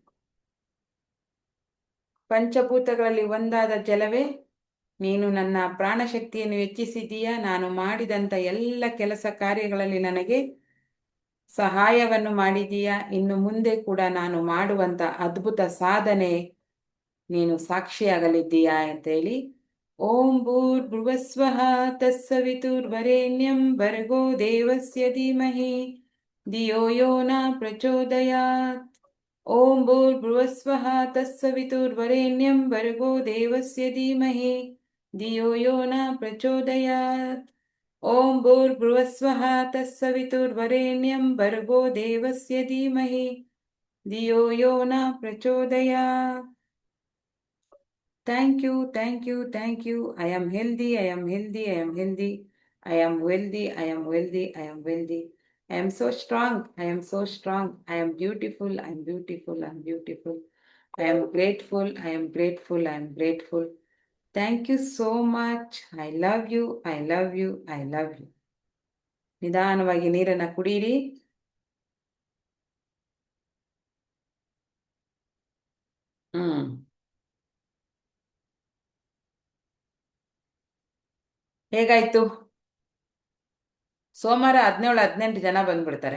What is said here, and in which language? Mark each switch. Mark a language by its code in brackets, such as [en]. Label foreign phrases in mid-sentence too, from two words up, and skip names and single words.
[kn] ಪಂಚಭೂತಗಳಲ್ಲಿ ಒಂದಾದ ಜಲವೇ, ನೀನು ನನ್ನ ಪ್ರಾಣಶಕ್ತಿಯನ್ನು ಹೆಚ್ಚಿಸಿದ್ದೀಯಾ. ನಾನು ಮಾಡಿದಂಥ ಎಲ್ಲ ಕೆಲಸ ಕಾರ್ಯಗಳಲ್ಲಿ ನನಗೆ ಸಹಾಯವನ್ನು ಮಾಡಿದ್ದೀಯಾ. ಇನ್ನು ಮುಂದೆ ಕೂಡ ನಾನು ಮಾಡುವಂಥ ಅದ್ಭುತ ಸಾಧನೆ ನೀನು ಸಾಕ್ಷಿಯಾಗಲಿದ್ದೀಯಾ ಅಂತೇಳಿ. [sa] ಓಂ ಭೂರ್ಭುವಸ್ವಃ ತತ್ಸವಿತುರ್ವರೆಣ್ಯಂ ಭರ್ಗೋ ದೇವಸ್ಯ ಧೀಮಹಿ ಧಿಯೋ ಯೋ ನ ಪ್ರಚೋದಯಾತ್. ಓಂ ಭೂರ್ಭುವಸ್ವಃ ತತ್ಸವಿತುರ್ವರೆಣ್ಯಂ ಭರ್ಗೋ ದೇವಸ್ಯ ಧೀಮಹಿ ಧಿಯೋ ಯೋ ನ ಪ್ರಚೋದಯಾತ್. ಓಂ ಭೂರ್ಭುವಸ್ವಃ ತತ್ಸವಿತುರ್ವರೆಣ್ಯಂ ಭರ್ಗೋ ದೇವಸ್ಯ ಧೀಮಹಿ ಧಿಯೋ ಯೋ ನ ಪ್ರಚೋದಯಾತ್. [en] Thank you, thank you, thank you. I am healthy, I am healthy, I am healthy. I am wealthy, I am wealthy, I am wealthy. I am so strong, I am so strong. I am beautiful, I am beautiful, I am beautiful. I am grateful, I am grateful, I am grateful. Thank you so much. I love you, I love you, I love you. [kn] ನಿಧಾನವಾಗಿ ನೀರನ್ನು ಕುಡೀರಿ. ಹೇಗಾಯ್ತು? ಸೋಮವಾರ 17-18 ಜನ ಬಂದ್ಬಿಡ್ತಾರೆ.